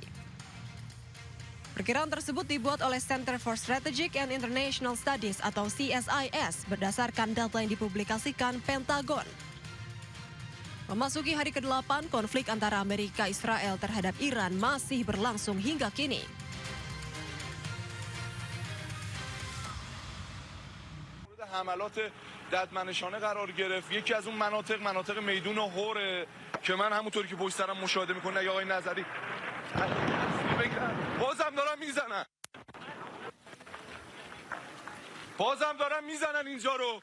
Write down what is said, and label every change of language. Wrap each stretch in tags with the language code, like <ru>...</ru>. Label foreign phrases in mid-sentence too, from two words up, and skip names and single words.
<id>Perkiraan tersebut dibuat oleh Center for Strategic and International Studies atau CSIS berdasarkan data yang dipublikasikan Pentagon. Memasuki hari ke-8, konflik antara Amerika Israel terhadap Iran masih berlangsung hingga kini.</id> <fa>حملات ددمنشانه قرار گرفت. یکی از اون مناطق میدون هور که من همونطوری که پشت سرم مشاهده میکنه آقای نظری بازم دارن میزنن اینجا رو.</fa>